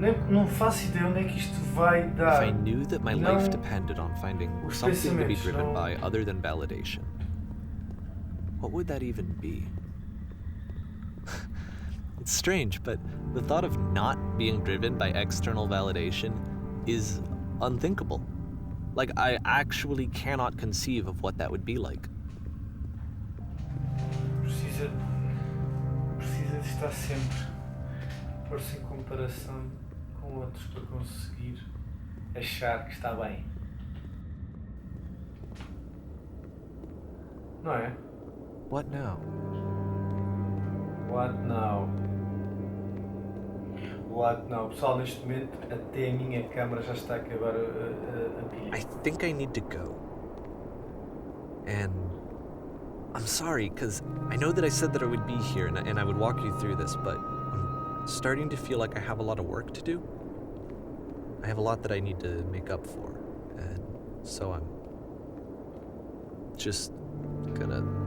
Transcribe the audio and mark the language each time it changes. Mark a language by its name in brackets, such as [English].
[Portuguese] não faço ideia onde é que isto vai dar. [English] If I knew that my life depended on finding something to be driven by other than validation, what would that even be? It's strange, but the thought of not being driven by external validation is unthinkable. Like, I actually cannot conceive of what that would be like. [Portuguese] Precisa de estar sempre pôr-se em comparação com outros para conseguir achar que está bem. Não é? [English] What now? What now? What now? [Portuguese] Pessoal, neste momento até a minha câmera já está a acabar a pilha. [English] I think I need to go. And I'm sorry, because I know that I said that I would be here and I would walk you through this, but I'm starting to feel like I have a lot of work to do. I have a lot that I need to make up for, and so I'm just gonna...